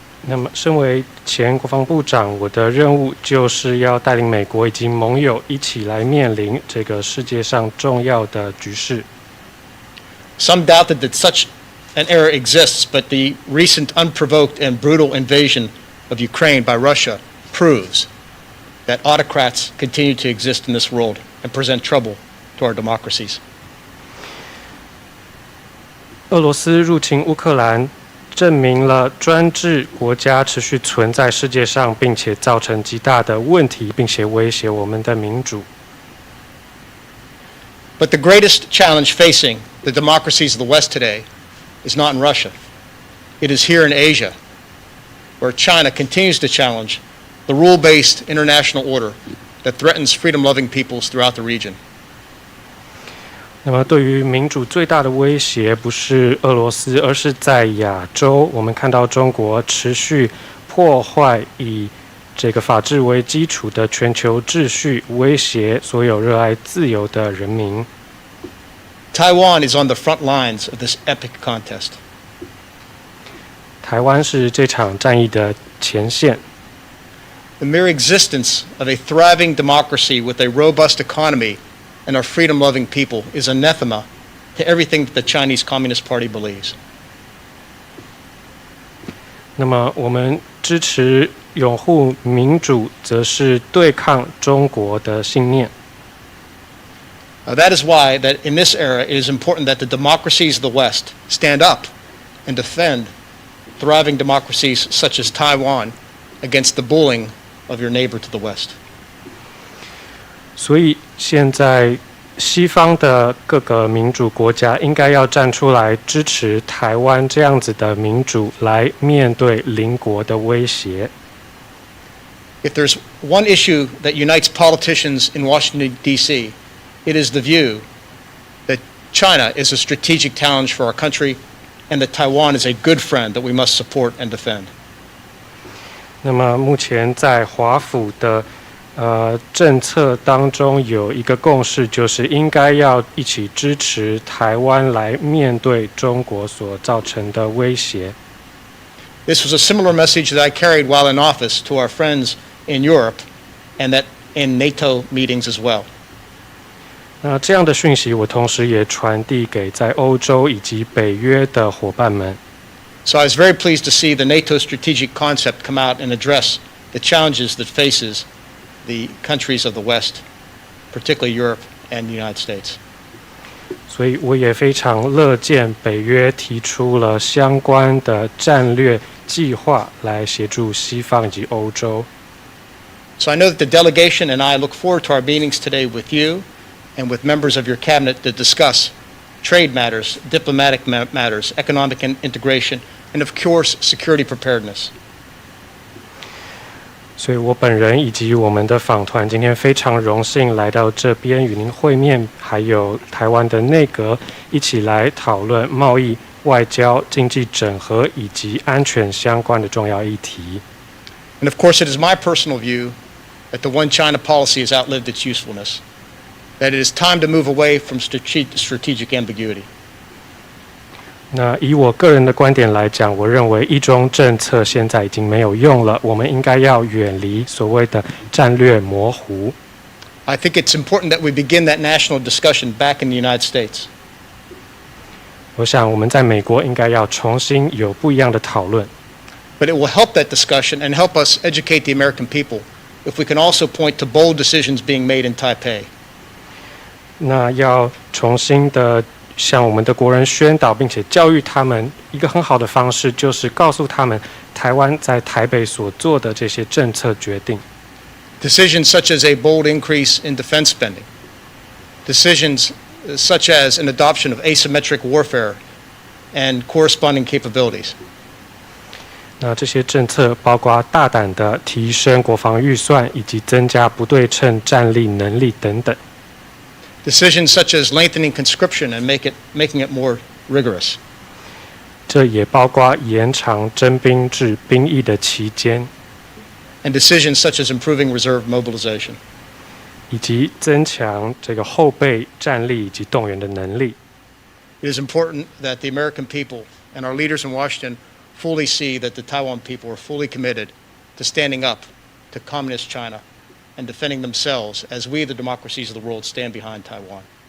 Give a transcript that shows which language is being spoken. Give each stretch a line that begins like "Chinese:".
Chinese: 那么，身为前国防部长，我的任务就是要带领美国以及盟友一起来面临这个世界上重要的局势。
English: Some doubted that such an era exists, but the recent unprovoked and brutal invasion of Ukraine by Russia proves that autocrats continue to exist in this world and present trouble to our democracies.
Chinese: 俄罗斯入侵乌克兰，证明了专制国家持续存在世界上，并且造成极大的问题，并且威胁我们的民主。
English: But the greatest challenge facing the democracies of the West today is not in Russia. It is here in Asia, where China continues to challenge the rule-based international order that threatens freedom-loving peoples throughout the region.
Chinese: 那么，对于民主最大的威胁不是俄罗斯，而是在亚洲。我们看到中国持续破坏以这个法治为基础的全球秩序，威胁所有热爱自由的人民。
English: Taiwan is on the front lines of this epic contest.
Chinese: 台湾是这场战役的前线。
English: The mere existence of a thriving democracy with a robust economy and our freedom-loving people is anathema to everything that the Chinese Communist Party believes.
Chinese: 那么，我们支持拥护民主，则是对抗中国的信念。
English: That is why that in this era it is important that the democracies of the West stand up and defend thriving democracies such as Taiwan against the bullying of your neighbor to the West.
Chinese: 所以现在西方的各个民主国家应该要站出来支持台湾这样子的民主，来面对邻国的威胁。
English: If there's one issue that unites politicians in Washington, D.C., it is the view that China is a strategic challenge for our country and that Taiwan is a good friend that we must support and defend.
Chinese: 那么目前在华府的政策当中有一个共识，就是应该要一起支持台湾来面对中国所造成的威胁。
English: This was a similar message that I carried while in office to our friends in Europe and that in NATO meetings as well.
Chinese: 那这样的讯息，我同时也传递给在欧洲以及北约的伙伴们。
English: So I was very pleased to see the NATO strategic concept come out and address the challenges that faces the countries of the West, particularly Europe and the United States.
Chinese: 所以我也非常乐见北约提出了相关的战略计划来协助西方以及欧洲。
English: So I know that the delegation and I look forward to our meetings today with you and with members of your cabinet to discuss trade matters, diplomatic matters, economic integration, and of course, security preparedness.
Chinese: 所以我本人以及我们的访团今天非常荣幸来到这边与您会面，还有台湾的内阁一起来讨论贸易、外交、经济整合以及安全相关的重要议题。
English: And of course, it is my personal view that the One China policy has outlived its usefulness, that it is time to move away from strategic ambiguity.
Chinese: 那以我个人的观点来讲，我认为一中政策现在已经没有用了，我们应该要远离所谓的战略模糊。
English: I think it's important that we begin that national discussion back in the United States.
Chinese: 我想我们在美国应该要重新有不一样的讨论。
English: But it will help that discussion and help us educate the American people if we can also point to bold decisions being made in Taipei.
Chinese: 那要重新的向我们的国人宣导，并且教育他们一个很好的方式，就是告诉他们台湾在台北所做的这些政策决定。
English: Decisions such as a bold increase in defense spending. Decisions such as an adoption of asymmetric warfare and corresponding capabilities.
Chinese: 那这些政策包括大胆的提升国防预算，以及增加不对称战力能力等等。
English: Decisions such as lengthening conscription and making it more rigorous.
Chinese: 这也包括延长征兵制兵役的期间，
English: And decisions such as improving reserve mobilization.
Chinese: 以及增强这个后备战力以及动员的能力。
English: It is important that the American people and our leaders in Washington fully see that the Taiwan people are fully committed to standing up to communist China and defending themselves as we, the democracies of the world, stand behind Taiwan.